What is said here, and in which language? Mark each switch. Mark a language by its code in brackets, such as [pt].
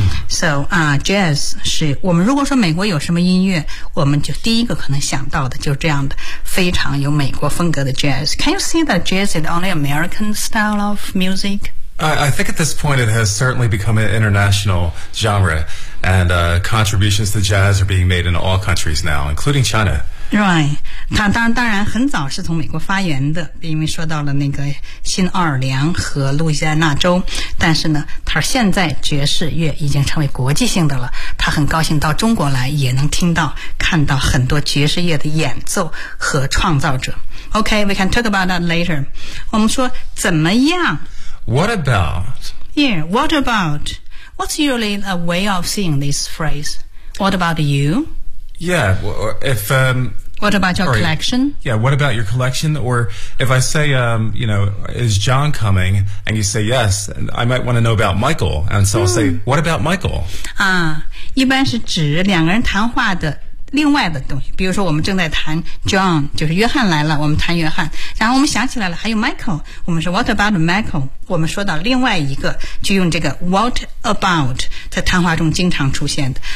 [zh] So jazz 是我们如果说美国有什么音乐我们就第一个可能想到的就是这样的非常有美国风格的 jazz [en] Can you see that jazz is only American style of music? I think at this point it has certainly become an international genre and contributions to jazz are being made in all countries now including China Right, [zh] 它当然很早是从美国发源的因为说到了那个新奥尔良和路易斯安那州但是呢它现在爵士乐已经成为国际性的了它很高兴到中国来也能听到看到很多爵士乐的演奏和创造者 [en] Okay, we can talk about that later. [zh] 我们说怎么样 [en] What about? Yeah, what about? What's usually a way of saying this phrase? What about you? Yeah, if... What about your collection? Yeah, what about your collection? Or if I say, you know, is John coming? And you say yes, I might want to know about Michael. And so I'll say, what about Michael? [zh] 啊，一般是指两个人谈话的另外的东西。比如说我们正在谈 John, 就是约翰来了，我们谈约翰。然后我们想起来了，还有 Michael, 我们说 [en] what about Michael? [zh] 我们说到另外一个，就用这个 what about 在谈话中经常出现的。